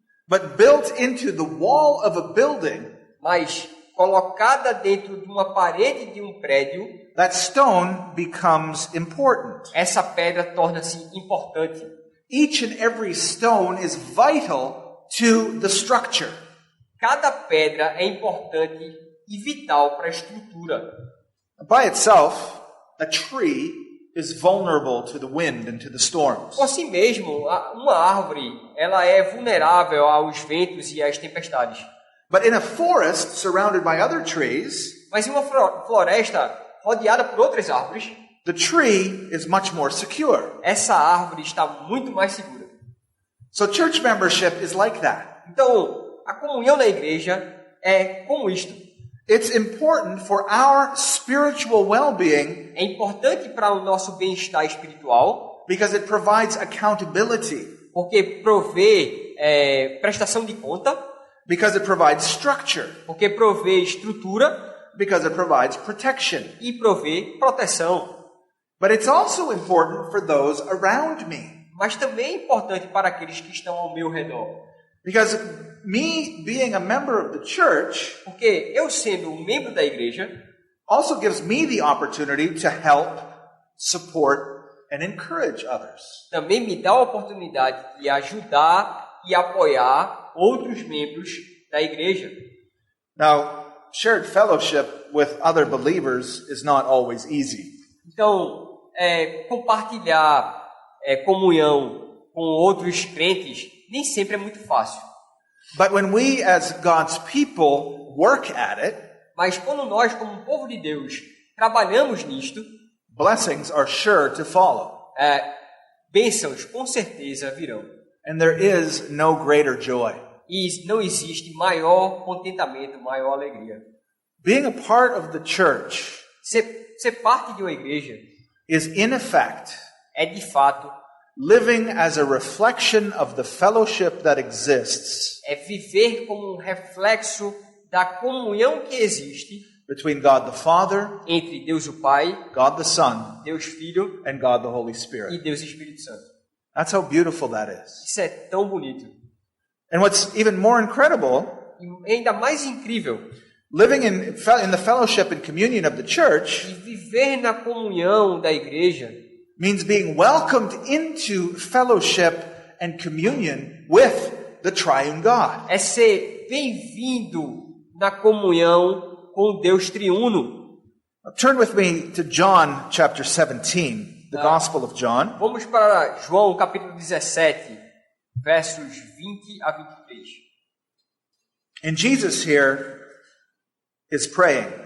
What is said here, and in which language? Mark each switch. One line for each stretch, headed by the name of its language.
English: But built into the wall of a building,
Portuguese: Mas colocada dentro de uma parede de um prédio,
English: that stone becomes important.
Portuguese: essa pedra torna-se importante.
English: Each and every stone is vital to the structure.
Portuguese: Cada pedra é importante e vital para a estrutura.
English: By itself, a tree is vulnerable to the wind and to the storms.
Portuguese: Por si mesmo, uma árvore ela é vulnerável aos ventos e às tempestades.
English: But in a forest surrounded by other trees,
Portuguese: Mas em uma floresta rodeada por outras árvores,
English: the tree is much more secure.
Portuguese: essa árvore está muito mais segura.
English: So church membership is like that.
Portuguese: Então, a comunhão na igreja é como isto.
English: It's important for our spiritual well-being
Portuguese: É importante para o nosso bem-estar espiritual,
English: because it provides accountability,
Portuguese: porque provê prestação de conta,
English: because it provides structure,
Portuguese: porque provê estrutura
English: because it provides protection.
Portuguese: e provê proteção.
English: But it's also important for those around me,
Portuguese: Mas também é importante para aqueles que estão ao meu redor.
English: because me being a member of the church
Portuguese: Porque eu, sendo um membro da igreja,
English: also gives me the opportunity to help, support, and encourage others.
Portuguese: também me dá a oportunidade de ajudar e apoiar outros membros da igreja.
English: Now, shared fellowship with other believers is not always easy.
Portuguese: Então, compartilhar comunhão com outros crentes nem sempre é muito fácil.
English: But when we as God's people work at it,
Portuguese: Mas quando nós, como um povo de Deus, trabalhamos nisto,
English: blessings are sure to follow.
Portuguese: Bênçãos com certeza virão.
English: And there is no greater joy.
Portuguese: E não existe maior contentamento, maior alegria.
English: Being a part of the church
Portuguese: Ser parte de uma igreja
English: is, in effect,
Portuguese: é de fato
English: living as a reflection of the fellowship that exists
Portuguese: viver como um reflexo da comunhão que existe
English: between God the Father,
Portuguese: entre Deus o Pai,
English: God the Son,
Portuguese: Deus Filho
English: and God the Holy
Portuguese: e
English: Spirit.
Portuguese: Deus Espírito Santo.
English: That's how beautiful that is.
Portuguese: Isso é tão bonito.
English: And what's even more incredible,
Portuguese: E ainda mais incrível,
English: living in the fellowship and communion of the church
Portuguese: e viver na comunhão da igreja
English: means being welcomed into fellowship and communion with the triune God.
Portuguese: é ser bem-vindo na comunhão com Deus triuno.
English: Turn with me to John chapter 17, the Gospel of John.
Portuguese: Vamos para João capítulo 17, versos 20 a 23.
English: And Jesus here is praying.